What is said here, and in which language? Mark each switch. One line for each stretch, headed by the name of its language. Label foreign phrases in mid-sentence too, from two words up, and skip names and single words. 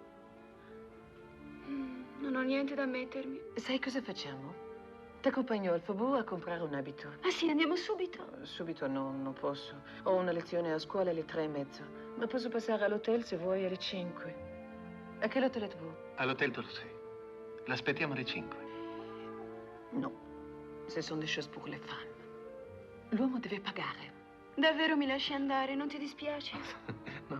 Italian: Non ho niente da mettermi. Sai cosa facciamo? Ti accompagno al Faubourg a comprare un abito. Ah sì, andiamo subito? Subito no, non posso. Ho una lezione a scuola alle 3:30. Ma posso passare all'hotel se vuoi alle 5. A che hotel
French: êtes-vous?
Italian: All'hotel Toulouse. L'aspettiamo alle 5. No,
French: ce sont des choses pour les femmes.
Italian: L'uomo deve pagare. Davvero mi lasci andare, non ti dispiace? No.